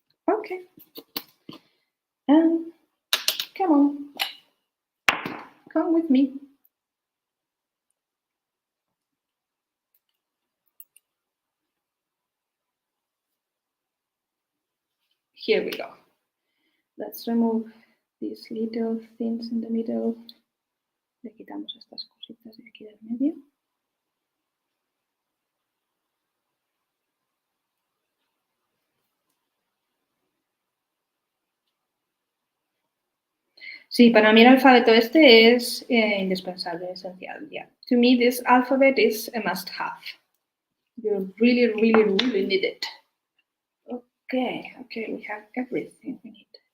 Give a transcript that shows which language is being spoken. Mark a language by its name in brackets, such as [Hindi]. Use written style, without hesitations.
[English] Okay. And come on. Come with me. Here we go. Let's remove these little things in the middle. [Spanish] Le quitamos estas cositas de aquí del medio. Sí, para mí el alfabeto este es indispensable, esencial. [English] Yeah. To me, this alphabet is a must-have. You really, really, really need it. Okay, okay, we have everything we need.